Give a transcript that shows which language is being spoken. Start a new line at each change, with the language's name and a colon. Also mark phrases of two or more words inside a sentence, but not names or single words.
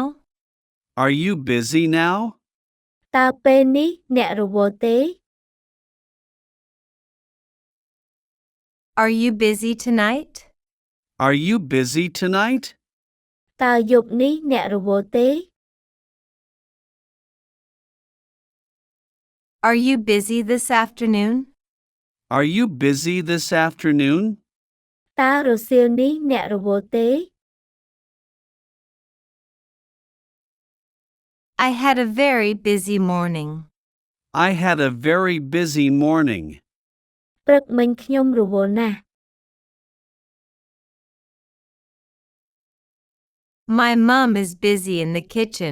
English: Are you busy now?
Khmer: តើពេលនេះអ្នករវល់ទេ
English: Are you busy tonight? Are you busy tonight?
Khmer: តើយប់នេះអ្នករវល់ទេ
English: Are you busy this afternoon? Are you busy this afternoon?
Khmer: តើរសៀលនេះអ្នករវល់ទេ
English: I had a very busy morning. I had a very busy morning.
Khmer: ព្រឹកមិញខ្ញុំរវល់ណាស់
English: My mom is busy in the kitchen.